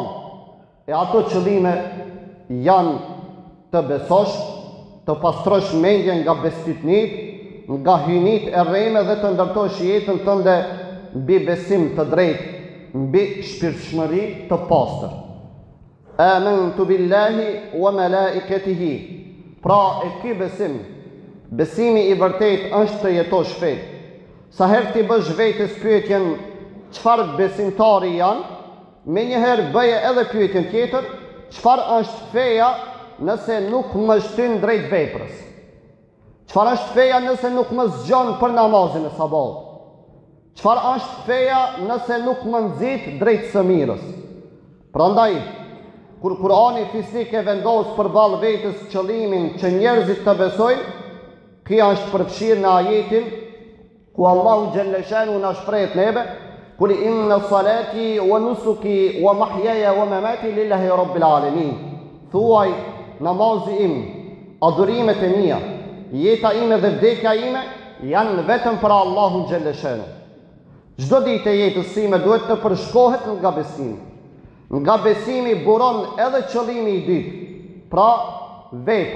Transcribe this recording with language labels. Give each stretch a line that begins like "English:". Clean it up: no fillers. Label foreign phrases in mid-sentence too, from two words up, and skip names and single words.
Albanian: E ato qëllime janë të besosh, të pastrosh mendjen nga besfitnit, nga hynit e rreme dhe të ndërtosh jetën tënde mbi besim të drejtë, mbi shpirtshmëri të pastër.
Arabic: آمنت بالله وملائكته.
Albanian: Pra e ky besim, besimi i vërtet është të jetosh fe. Sa herë ti bësh vetes pyetjen çfarë besimtari janë, me njëherë bëje edhe pyetjen tjetër, çfarë është feja nëse nuk më shtyn drejt veprës? Çfarë është feja nëse nuk më zgjon për namazin e sabat? Çfarë është feja nëse nuk më nxit drejt së mirës? Prandaj, kur Kurani fisnik e vendos përballë vetes qëllimin që njerëzit të besojnë, kjo është përfshirë në ajetin ku Allahu
Arabic: جل شأنه
Albanian: na shpreh neve,
Arabic: قل إن صلاتي ونسكي ومحياي ومماتي لله رب العالمين.
Albanian: Thuaj, namazi im, adhurimet e mia, jeta ime dhe vdekja ime janë vetëm për Allahun
Arabic: جل شأنه.
Albanian: Çdo ditë e jetës sime duhet të përshkohet nga besimi. Nga besimi buron edhe qëllimi i dytë, pra vepra.